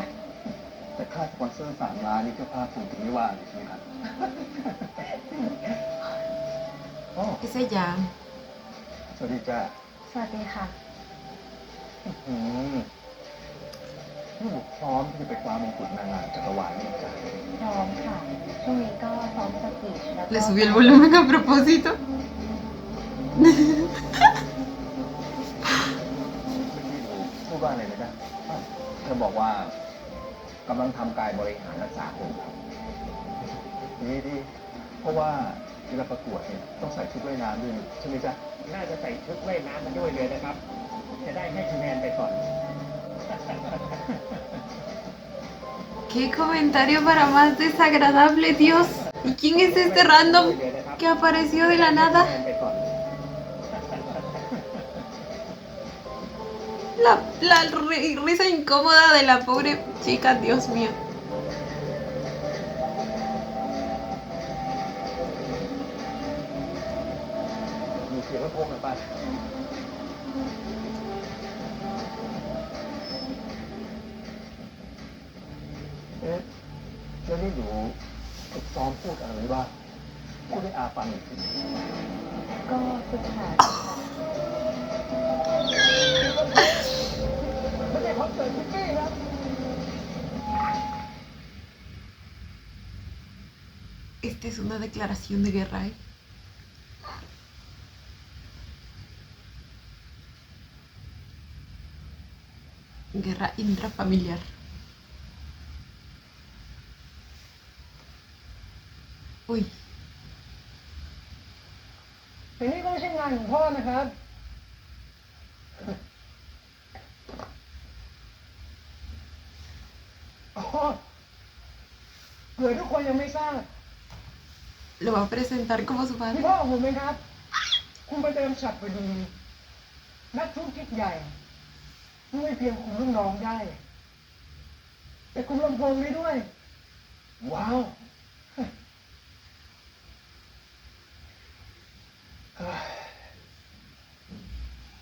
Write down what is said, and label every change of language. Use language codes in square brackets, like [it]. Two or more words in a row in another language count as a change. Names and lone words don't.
[th] แต่ค่าสปอนเซอร์3 ล้านนี่เจ้าภาพคงจะไม่ว่าเลยใช่ไหมครับอ๋อ [es] Es ella. [th] สวัสดีจ้า สวัสดีค่ะ นี่บุกพร้อมที่จะไปคว้ามงกุฎนางงามจักรวาลนี่จ้ะ พร้อมค่ะ ช่วงนี้ก็ซ้อมสปีชแล้วก็ [es] Le subí el volumen a propósito. [th] เมื่อกี้ดูพูดว่าอะไรนะจ๊ะเธอบอกว่ากำลังทำกายบริหารรักษาหุ่นครับดีเพราะว่าเวลาประกวดเนี่ยต้องใส่ชุดว่ายน้ำด้วยนี่ใช่ไหมจ๊ะ น่าจะใส่ชุดว่ายน้ำมาด้วยเลยนะครับ จะได้ให้คะแนนไปก่อน [es] Qué comentario para más desagradable, Dios. ¿Y quién es este random que apareció de la nada? La risa incómoda de la pobre chica, Dios mío. [th] มีเสียงลำโพงหรือเปล่าเอ๊ะแล้วนี่หนูฝึกซ้อมพูดอะไรไว้บ้างพูดให้อาฟังหน่อยสิ ก็ฝึกหัดค่ะ ไม่ใช่คอนเสิร์ตคุกกี้ครับ [es] Esta es una declaración de guerra, ¿eh? Guerra intrafamiliar. Uy, [th] ทีนี้ก็ไม่ใช่งานของพ่อนะครับ อ๋อเผื่อทุกคนยังไม่ทราบ [es] lo va a presentar como su [th] ที่ [es] padre. [th] พ่อผมไหมครับ คุณประเดิมฉัตรวดีนักธุรกิจใหญ่ไม่เพียงคุมลูกน้องได้ แต่คุมลำโพงได้ด้วย ว้าว เฮ้ย